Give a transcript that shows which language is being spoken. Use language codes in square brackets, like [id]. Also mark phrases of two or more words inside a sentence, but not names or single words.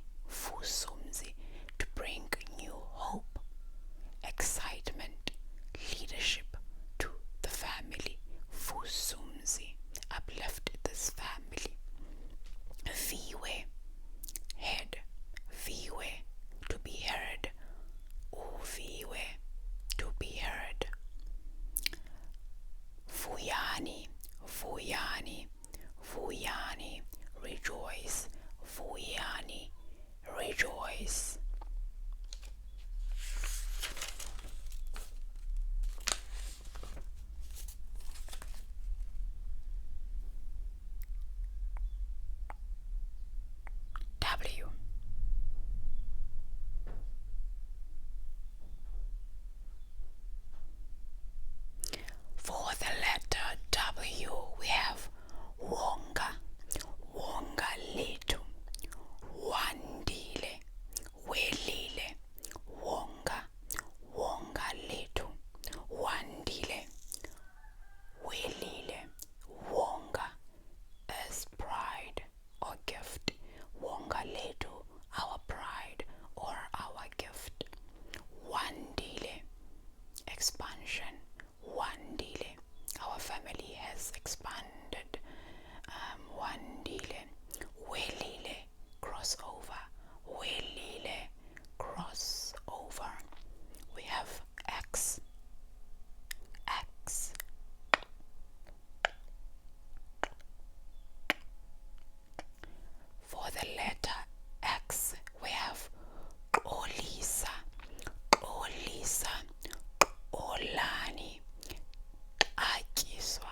[en] Fusumzi, to bring new hope, excitement, leadership to the family. Fusumzi, uplift this family. Viwe, head. Viwe, to be heard. Uviwe, to be heard. Vuyani, Vuyani, Vuyani, rejoice. Vuyani, rejoice. W. For the letter W, we have Wonga, Wonga letu, Wandile, Welile, Wonga, Wonga letu, Wandile, Welile, Wonga as pride or gift. Wonga letu, our pride or our gift. Wandile, expansion. Wandile, our family has expanded. Wandile, Welile, crossover. Welile, crossover. We have X, X. For the letter X, we have Olisa, Olisa, Olani, Akiswa.